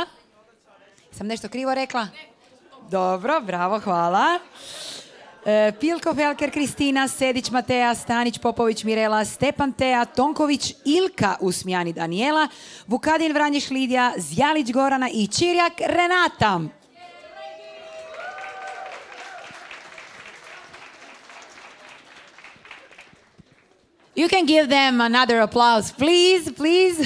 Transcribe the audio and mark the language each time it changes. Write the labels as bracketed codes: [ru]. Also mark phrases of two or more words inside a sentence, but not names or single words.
[hr] Sam nešto krivo rekla? Dobro, bravo, hvala. Pilko Felker Kristina, Sedić Mateja, Stanić Popović Mirela, Stepan Teja, Tonković Ilka Usmjani Daniela, Vukadin Vranješ Lidija, Zjalić Gorana i Čirjak Renata. [en] You can give them another applause, please, please.